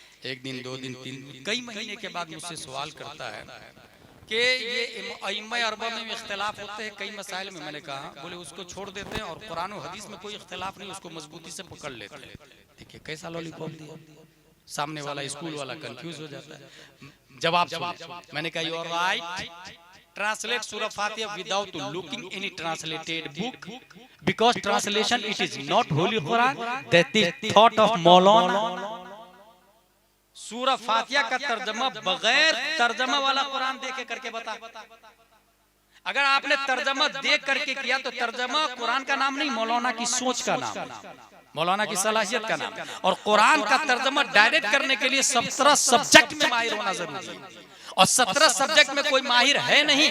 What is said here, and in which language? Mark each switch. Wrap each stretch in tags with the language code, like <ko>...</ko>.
<hi>एक दिन, 2 दिन, 3 दिन, कई महीने के बाद मुझसे सवाल करता है कि ये अइम्मा अरबा में इख्तिलाफ होते हैं कई मसाइल में। मैंने कहा, बोले उसको छोड़ देते हैं और कुरान और हदीस में कोई इख्तिलाफ नहीं, उसको मजबूती से पकड़ लेते हैं। देखिए कैसा लॉलीपॉप दिया, सामने वाला स्कूल वाला कंफ्यूज हो जाता है। जवाब सुनिए, मैंने कहा</hi> <en>You are right, translate Surah Fatiha without looking any translated book because translation it is not Holy Quran, that is thought of Maulana।</en> <hi>सूरह फातिहा का तर्जमा बगैर तर्जमा वाला कुरान देख के करके बता। अगर आपने तर्जमा देख करके किया तो तर्जमा कुरान का नाम नहीं, मौलाना की सोच का नाम, मौलाना की सलाहियत का नाम। और कुरान का तर्जमा डायरेक्ट करने के लिए 17 सब्जेक्ट में माहिर होना जरूरी है और 17 सब्जेक्ट में कोई माहिर है नहीं।</hi>